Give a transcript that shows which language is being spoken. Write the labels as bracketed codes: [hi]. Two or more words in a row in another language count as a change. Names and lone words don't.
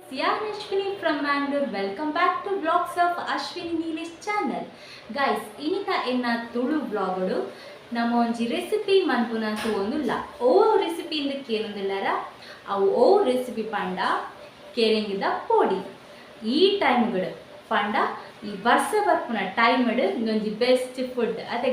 [en] Sian Ashwini from Mangalore. Welcome back to Vlogs of Ashwini Neelish channel. Guys, [tcy] ಇನಿತ ಎನ್ನ ತುಳು ವ್ಲಾಗಡು ನಮ್ಮ ಒಂಜಿ ರೆಸಿಪಿ ಮನ್ಪುನಂತು ಒಂದುಲ್ಲ ಓ ರೆಸಿಪಿ ಇಂದಕ್ಕೆ ಏನೊಂದಿಲ್ಲರ ಅವು ಓ ರೆಸಿಪಿ ಪಂಡ ಕೆರೆಂಗಿದ ಪೋಡಿ ಈ ಟೈಮ್ಗಳು ಪಂಡ ಈ ವರ್ಷ ಬರ್ಪುನ ಟೈಮ್ಡ್ ಇಂದೊಂಜಿ [en] best food [tcy] ಅದೇ